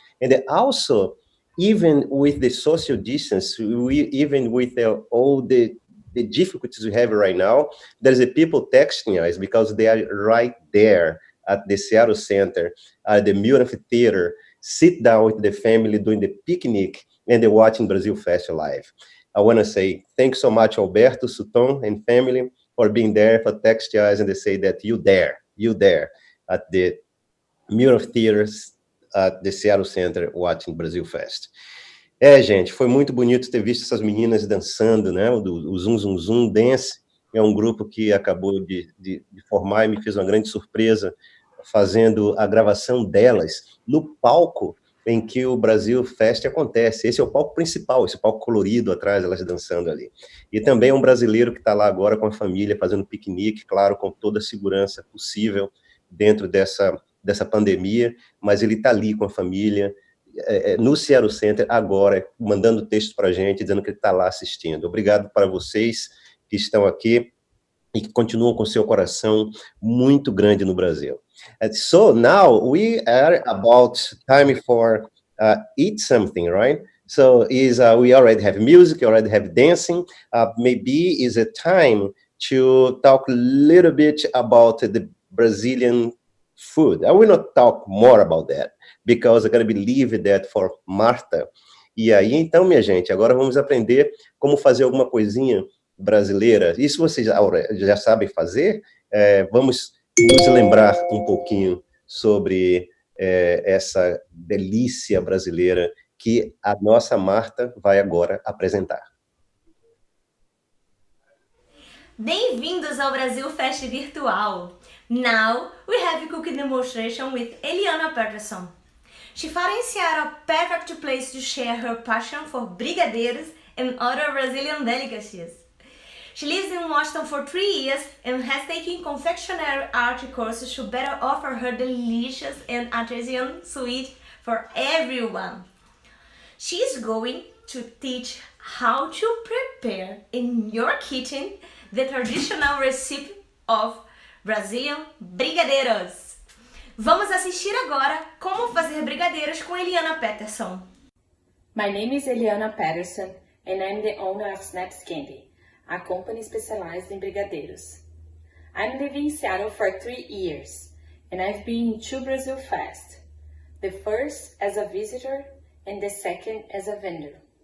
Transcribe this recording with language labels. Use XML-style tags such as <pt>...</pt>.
<en>And they also, even with the social distance, even with all the difficulties we have right now, there's a people texting us because they are right there at the Seattle Center, at the Muir Theater, sit down with the family doing the picnic, and they're watching Brazil Fest live. I want to say thanks so much, Alberto, Sutton, and family for being there, for texting us, and they say that you there at the Muir Theaters at the Seattle Center watching Brazil Fest.</en> <pt>Gente, foi muito bonito ter visto essas meninas dançando, né? O Zoom Zoom Zoom Dance é um grupo que acabou de formar e me fez uma grande surpresa fazendo a gravação delas no palco em que o Brasil Fest acontece. Esse é o palco principal, esse palco colorido atrás, elas dançando ali. E também é um brasileiro que está lá agora com a família, fazendo piquenique, claro, com toda a segurança possível dentro dessa pandemia, mas ele está ali com a família, no Seattle Center, agora, mandando texto para a gente, dizendo que ele está lá assistindo. Obrigado para vocês que estão aqui e que continuam com seu coração muito grande no Brasil.</pt> <en>So now we are about time for eat something, right? So we already have music, we already have dancing. Maybe is a time to talk a little bit about the Brazilian food. I will not talk more about that, because I'm going to leave that for Marta.</en> <pt>E aí, então, minha gente, agora vamos aprender como fazer alguma coisinha brasileira. Isso vocês já sabem fazer? Vamos nos lembrar um pouquinho sobre essa delícia brasileira que a nossa Marta vai agora apresentar. Bem-vindos ao Brasil Fest Virtual!</pt> <en>Now we have a cooking demonstration with Eliana Patterson. She found in Seattle a perfect place to share her passion for brigadeiros and other Brazilian delicacies. She lives in Washington for 3 years and has taken confectionery art courses to better offer her delicious and artisan sweet for everyone. She is going to teach how to prepare in your kitchen the traditional recipe of Brazilian brigadeiros.</en> <pt>Vamos assistir agora como fazer brigadeiros com Eliana Patterson.</pt> <en>My name is Eliana Patterson and I'm the owner of Snaps Candy, a company specialized in brigadeiros. I'm living in Seattle for 3 years and I've been to Brazil Fest, the first as a visitor and the second as a vendor.</en>